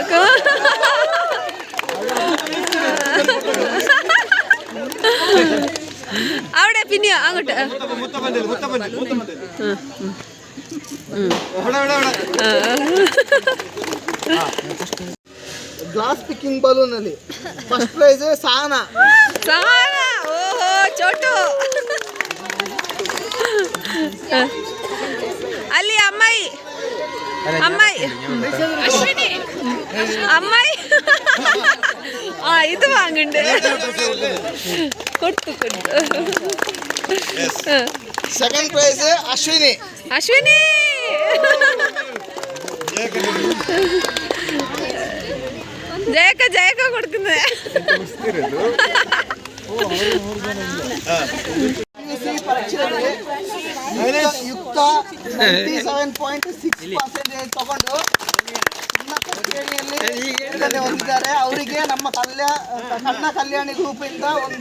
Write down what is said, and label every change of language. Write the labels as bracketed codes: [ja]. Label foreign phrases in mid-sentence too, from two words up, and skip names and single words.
[ml] അവിടെ പിന്നെ അങ്ങോട്ട്. [en] glass picking balloon ಅಲ್ಲಿ first prize Sahana. [kn] ಸಹನಾ, ಓಹೋ ಚೋಟು. ಅಲ್ಲಿ ಅಮ್ಮಾಯಿ, ಅಮ್ಮಾಯಿ ಅಶ್ವಿನಿ, ಅಮ್ಮಾಯಿ. [ml] ഇത് വാങ്ങണ്ട്. കൊടുത്തു കൊടുത്തു. [en] second prize Ashwini. [ml] അശ്വിനി. ജയക്ക കൊടുക്കുന്നത്. [kn] ಯುಕ್ತ 97.6% ತಗೊಂಡು ಉನ್ನತ ಶ್ರೇಣಿಯಲ್ಲಿ ಹೊಂದಿದ್ದಾರೆ. ಅವರಿಗೆ ನಮ್ಮ ಕನ್ನ ಕಲ್ಯಾಣಿ ಗ್ರೂಪ್ ಇಂದ ಒಂದು